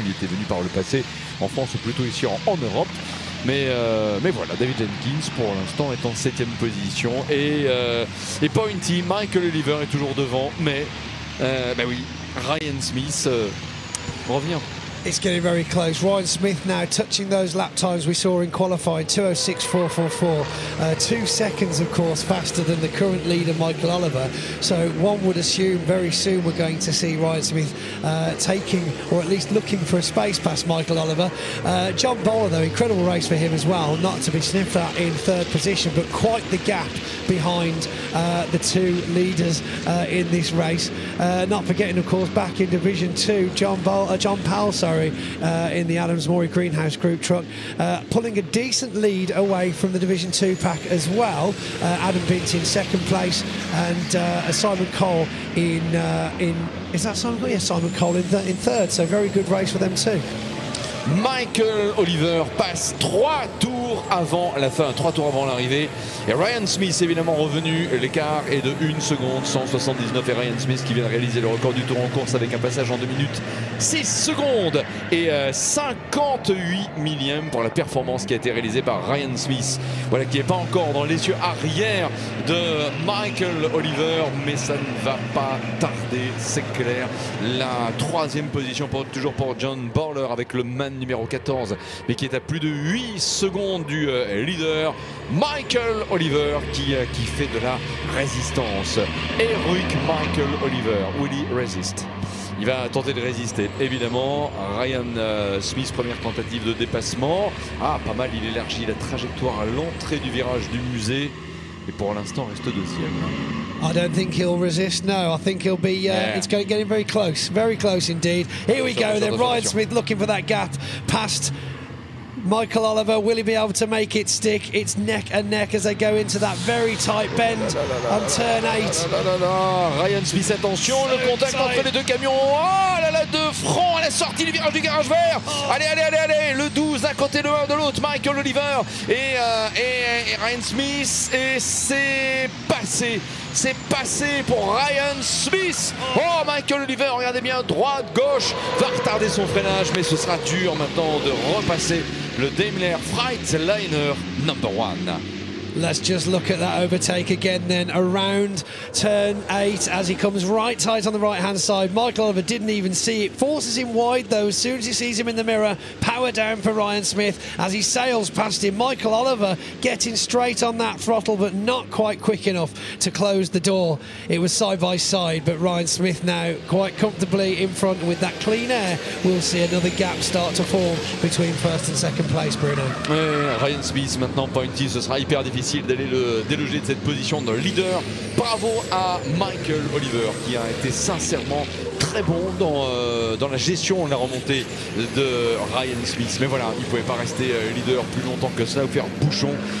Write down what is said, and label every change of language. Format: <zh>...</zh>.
<fr>Il était venu par le passé en France ou plutôt ici en Europe. Mais voilà, David Jenkins pour l'instant est en 7e position et Pointy, Michael Oliver est toujours devant, mais oui, Ryan Smith revient.</fr> <en>It's getting very close. Ryan Smith now touching those lap times we saw in qualifying, 2:06.444. 2 seconds, of course, faster than the current leader, Michael Oliver. So one would assume very soon we're going to see Ryan Smith taking, or at least looking for a space past Michael Oliver. John Boller, though, incredible race for him as well. Not to be sniffed at in 3rd position, but quite the gap behind the 2 leaders in this race. Not forgetting, of course, back in Division 2, John Powell, in the Adams Morey Greenhouse Group truck, pulling a decent lead away from the Division 2 pack as well. Adam Bint in 2nd place, and Simon Cole in is that Simon Cole? Yeah, Simon Cole in 3rd. So very good race for them too.</en> <fr>Michael Oliver passe 3 tours avant la fin, 3 tours avant l'arrivée. Et Ryan Smith évidemment revenu, l'écart est de 1 seconde 179 et Ryan Smith qui vient de réaliser le record du tour en course avec un passage en 2 minutes 6 secondes et 58 millièmes pour la performance qui a été réalisée par Ryan Smith. Voilà, qui n'est pas encore dans les yeux arrière de Michael Oliver, mais ça ne va pas tarder, c'est clair. La 3e position toujours pour John Boller avec le man numéro 14, mais qui est à plus de 8 secondes du leader Michael Oliver qui fait de la résistance.</fr> <en>Heroic Michael Oliver, will he resist?</en> <fr>Il va tenter de résister, évidemment. Ryan Smith, première tentative de dépassement. Ah, pas mal, il élargit la trajectoire à l'entrée du virage du musée. Et pour l'instant, reste 2e.</fr> <en>I don't think he'll resist, no. I think he'll be, it's going to get him very close indeed. Here we go then, Ryan Smith looking for that gap past Michael Oliver. Will he be able to make it stick? It's neck and neck as they go into that very tight bend on turn 8.</en> <fr>Ryan Smith, attention, le contact entre les 2 camions. Oh là là, de front à la sortie du virage du garage vert. Allez, le 12 d'un côté, le 1 de l'autre. Michael Oliver et Ryan Smith. Et c'est passé. C'est passé pour Ryan Smith. Oh, Michael Oliver, regardez bien, droite, gauche, va retarder son freinage, mais ce sera dur maintenant de repasser le Daimler Freightliner number 1.</fr> <en>Let's just look at that overtake again then around turn 8 as he comes right tight on the right hand side. Michael Oliver didn't even see it, forces him wide though as soon as he sees him in the mirror. Power down for Ryan Smith as he sails past him. Michael Oliver getting straight on that throttle but not quite quick enough to close the door. It was side by side, but Ryan Smith now quite comfortably in front. With that clean air, we'll see another gap start to form between first and second place, Bruno.</en> <fr>Ouais, Ryan Smith maintenant, Pointy, ce sera hyper difficile d'aller le déloger de cette position de leader. Bravo à Michael Oliver qui a été sincèrement très bon dans la gestion de la remontée de Ryan Smith. Mais voilà, il ne pouvait pas rester leader plus longtemps que ça ou faire bouchon.</fr>